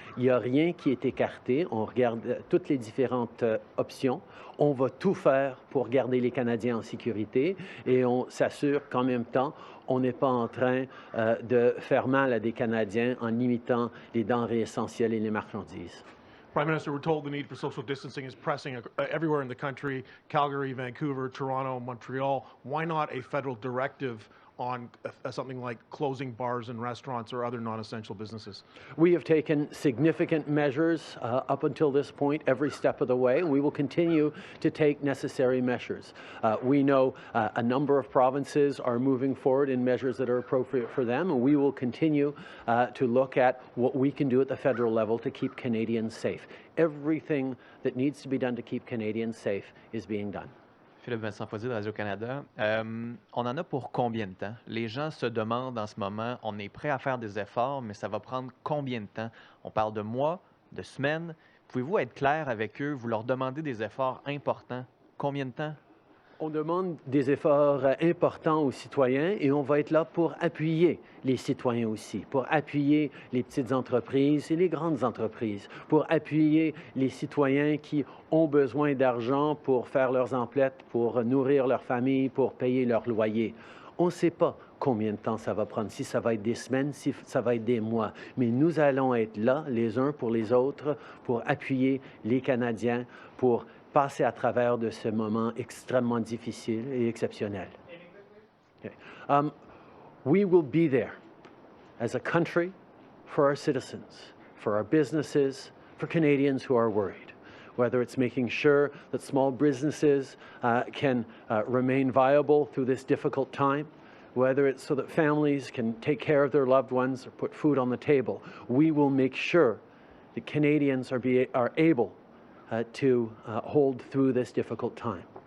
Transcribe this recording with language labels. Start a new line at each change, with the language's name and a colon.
French: Il n'y a rien qui est écarté. On regarde toutes les différentes options. On va tout faire pour garder les Canadiens en sécurité et on s'assure qu'en même temps, on n'est pas en train de faire mal à des Canadiens en limitant les denrées essentielles et les marchandises.
English: Prime Minister, we're told the need for social distancing is pressing everywhere in the country, Calgary, Vancouver, Toronto, Montreal. Why not a federal directive on something like closing bars and restaurants or other non-essential businesses? We have taken significant measures up until this point, every step of the way, and we will continue to take necessary measures. We know a number of provinces are moving forward in measures that are appropriate for them, and we will continue to look at what we can do at the federal level to keep Canadians safe. Everything that needs to be done to keep Canadians safe is being done.
French: Philippe Vincent Foisy de Radio-Canada. On en a pour combien de temps? Les gens se demandent en ce moment, on est prêt à faire des efforts, mais ça va prendre combien de temps? On parle de mois, de semaines. Pouvez-vous être clair avec eux, vous leur demandez des efforts importants? Combien de temps? On demande des efforts importants aux citoyens et on va être là pour appuyer les citoyens aussi, pour appuyer les petites entreprises et les grandes entreprises, pour appuyer les citoyens qui ont besoin d'argent pour faire leurs emplettes, pour nourrir leur famille, pour payer leur loyer. On ne sait pas combien de temps ça va prendre, si ça va être des semaines, si ça va être des mois, mais nous allons être là, les uns pour les autres, pour appuyer les Canadiens, pour passer à travers de ce moment extrêmement difficile et exceptionnel.
English: Okay. We will be there as a country for our citizens, for our businesses, for Canadians who are worried. Whether it's making sure that small businesses can remain viable through this difficult time, whether it's so that families can take care of their loved ones or put food on the table, we will make sure that Canadians are able to hold through this difficult time.